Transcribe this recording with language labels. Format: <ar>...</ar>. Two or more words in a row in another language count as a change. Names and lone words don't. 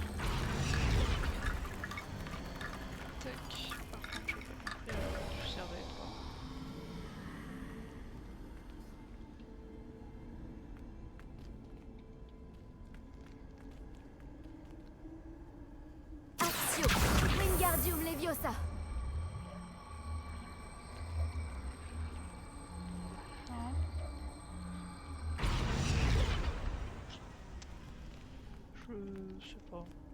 <fr>Tac. Par contre, je vais pas non plus avoir du cerveau, toi. Action. Wingardium Leviosa. Non. Je sais pas.</fr>